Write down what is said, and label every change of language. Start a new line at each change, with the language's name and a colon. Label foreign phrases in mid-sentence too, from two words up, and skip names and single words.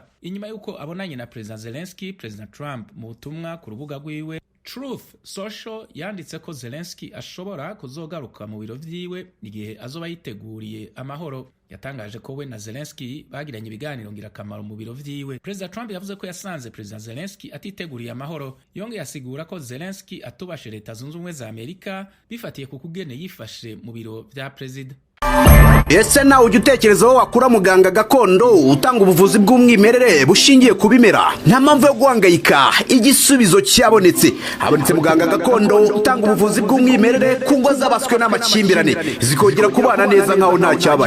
Rundi: Inyuma y'uko abonanye na Perezida Zelensky, Perezida Trump mu butumwa ku rubuga rwiwe Truth Social yanditse ko Zelensky ashobora kuzogaruka mu biro vyiwe igihe azoba yiteguriye amahoro. Yatangaje ko we na Zelensky bagiranye ibiganiro ngirakamaro mu biro vyiwe. Perezida Trump yavuze ko yasanze Perezida Zelensky atiteguriye amahoro. Yongeye asigura ko Zelensky atubashe Leta Zunze Ubumwe za Amerika bifatiye ku kugene yifashe mu biro vya Perezida.
Kinyarwanda: ese nawe ujya utekereza aho wakura muganga gakondo utanga ubuvuzi bw'umwimerere bushingiye ku bimera? Nta mpamvu yo guhangayika, igisubizo cyabonetse. Habonetse muganga gakondo utanga ubuvuzi bw'umwimerere ku ngo zabaswe n'amakimbirane zikongera kubana neza nkaho nta cyabaye.